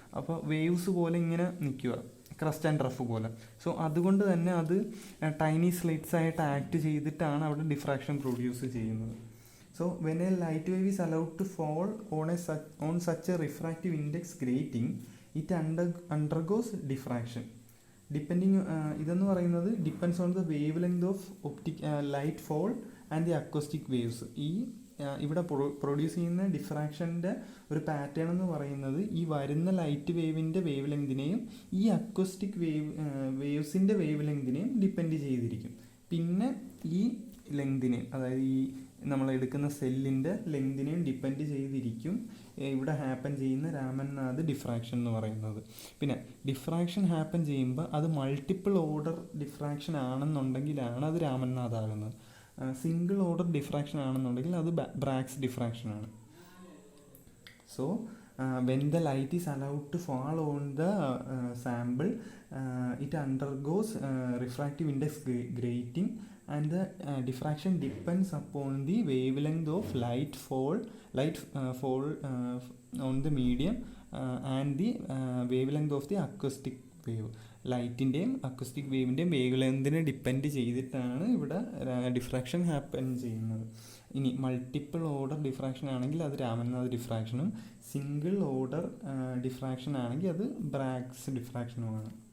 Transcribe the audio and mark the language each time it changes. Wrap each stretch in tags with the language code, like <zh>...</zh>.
<ml>അപ്പോൾ വേവ്സ് പോലെ ഇങ്ങനെ നിൽക്കുക, ക്രസ്റ്റ് ആൻഡ് റഫ് പോലെ. സോ അതുകൊണ്ട് തന്നെ അത് ടൈനി സ്ലിറ്റ്സ് ആയിട്ട് ആക്ട് ചെയ്തിട്ടാണ് അവിടെ ഡിഫ്രാക്ഷൻ പ്രൊഡ്യൂസ് ചെയ്യുന്നത്.</ml> <en>So when a light wave is allowed to fall on such a refractive index grating, it undergoes diffraction. Depending</en> <ml>ഇതെന്ന് പറയുന്നത്</ml> <en>Depends on the wave length of light fall and the acoustic waves.</en> <ml>ഇവിടെ produce ചെയ്യുന്ന ഡിഫ്രാക്ഷൻ്റെ ഒരു pattern എന്ന് പറയുന്നത് ഈ വരുന്ന light വേവിൻ്റെ wave ലെങ്തിനെയും ഈ അക്കോസ്റ്റിക് വേവ്സിൻ്റെ വേവ് ലെങ്തിനെയും ഡിപ്പെൻഡ് ചെയ്തിരിക്കും. പിന്നെ ഈ ലെങ്തിനെയും, അതായത് ഈ നമ്മൾ എടുക്കുന്ന സെല്ലിൻ്റെ ലെങ്തിനെയും ഡിപ്പെൻഡ് ചെയ്തിരിക്കും ഇവിടെ ഹാപ്പൻ ചെയ്യുന്ന രാമൻനാഥ് ഡിഫ്രാക്ഷൻ എന്ന് പറയുന്നത്. പിന്നെ ഡിഫ്രാക്ഷൻ ഹാപ്പൻ ചെയ്യുമ്പോൾ അത് മൾട്ടിപ്പിൾ ഓർഡർ ഡിഫ്രാക്ഷൻ ആണെന്നുണ്ടെങ്കിലാണ് അത് രാമൻനാഥ് ആകുന്നത്. സിംഗിൾ ഓർഡർ ഡിഫ്രാക്ഷൻ ആണെന്നുണ്ടെങ്കിൽ അത് ബ്രാഗ്സ് ഡിഫ്രാക്ഷൻ ആണ്.</ml> <en>So when the light is allowed to fall on the sample, it undergoes refractive index grating, and the diffraction depends upon the wavelength of light fall on the medium and the wavelength of the acoustic wave.</en> <ml>ലൈറ്റിൻ്റെയും acoustic വേവിൻ്റെയും wave ലെങ്തിനെ depend ചെയ്തിട്ടാണ് ഇവിടെ diffraction happen ചെയ്യുന്നത്. ഇനി multiple order diffraction ആണെങ്കിൽ അത് രാമൻനാഥ് ഡിഫ്രാക്ഷനും, single order diffraction ആണെങ്കിൽ അത് ബ്രാഗ്സ് ഡിഫ്രാക്ഷനുമാണ്.</ml>